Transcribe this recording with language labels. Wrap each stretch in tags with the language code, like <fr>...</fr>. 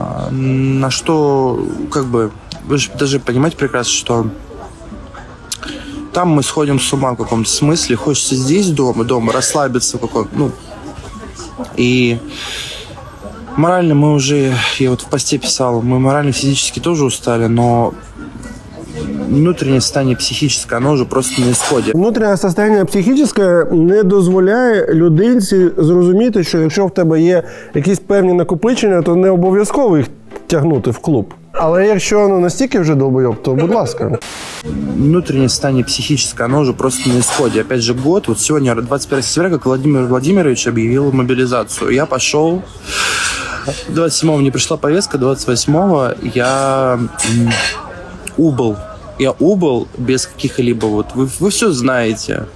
<ru>На что, как бы, вы же даже понимаете прекрасно, что там мы сходим с ума в каком-то смысле. Хочется здесь дома расслабиться в каком-то, ну, и морально мы уже, я вот в посте писал, мы морально, физически тоже устали, но внутреннее состояние психическое, оно уже просто на исходе.</ru> <uk>Внутрішнє состояние психічне не дозволяє людинці зрозуміти, що якщо в тебе є якісь певні накопичення, то не обов'язково їх тягнути в клуб. Але якщо настільки вже долбойоб, то будь ласка.</uk> <ru>Внутреннее состояние психическое, оно уже просто на исходе. Опять же, год, вот сегодня, 21 сентября, как Владимир Владимирович объявил мобилизацию. Я пошел, 27-го мне пришла повестка, 28-го я убыл. Я убыл без каких-либо, вот, вы все знаете.</ru>